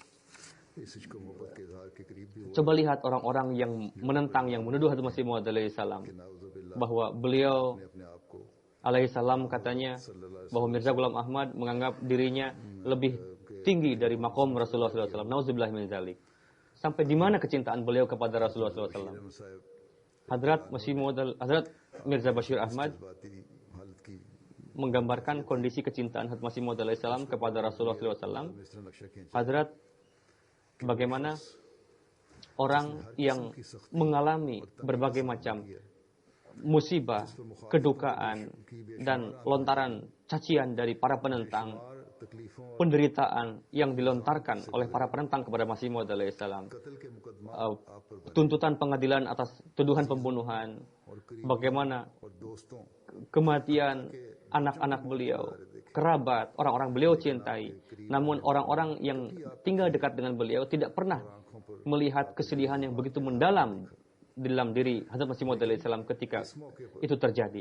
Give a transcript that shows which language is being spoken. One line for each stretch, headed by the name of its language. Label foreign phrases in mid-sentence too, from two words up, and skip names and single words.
Urdu: اس کو محبت کے اظہار کے قریب بھی
Indonesian: Coba lihat orang-orang yang menentang, yang menuduh Hadrat Masih Maud alaihissalam नाउजुबिल्लाह bahwa beliau
Urdu: اپنے آپ کو
Indonesian: alaihissalam katanya bahwa Mirza Ghulam Ahmad menganggap dirinya lebih tinggi dari makom Rasulullah SAW.
Arabic: نعوذ بالله من ذلك.
Indonesian: Sampai di mana kecintaan beliau kepada Rasulullah SAW? मसाइब Hadrat Masih Maud Hadrat Mirza Bashir Ahmad
Urdu: باتی حالت کی
Indonesian: menggambarkan kondisi kecintaan Hadrat Masih Maud alaihissalam kepada Rasulullah SAW.
Urdu: اس طرح نقشہ کھینچا
Indonesian: Hadrat bagaimana orang yang mengalami berbagai macam musibah, kedukaan, dan lontaran cacian dari para penentang, penderitaan yang dilontarkan oleh para penentang kepada Masih Maud alaihissalam, tuntutan pengadilan atas tuduhan pembunuhan, bagaimana kematian anak-anak beliau, kerabat, orang-orang beliau cintai, namun orang-orang yang tinggal dekat dengan beliau tidak pernah melihat kesedihan yang begitu mendalam di dalam diri Hazrat Masih Maud alaihissalam ketika itu terjadi.